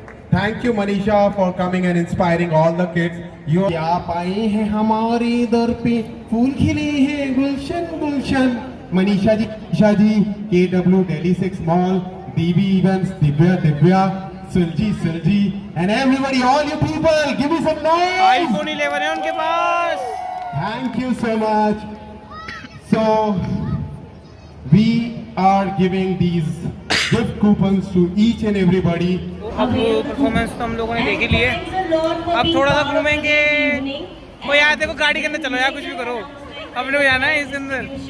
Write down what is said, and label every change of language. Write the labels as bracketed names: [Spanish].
[English] Thank you Manisha for coming and inspiring all the kids. [Hindi] You आप आए हैं हमारे दर पे, फूल खिले हैं गुलशन गुलशन. [English] Manisha ji, KW Delhi 6 Mall, DB Events, Divya, Sulji, and everybody, all you people, give me some noise. [Hindi] iPhone 11 है उनके पास. [English] Thank you so much. So we are giving these gift coupons to each and everybody. [Hindi] अब performance तो हम लोगों ने देख ही लिए, अब थोड़ा सा घूमेंगे. वो यार देखो गाड़ी के अंदर चलो यार, कुछ भी करो, हम लोग जाना है इसके अंदर.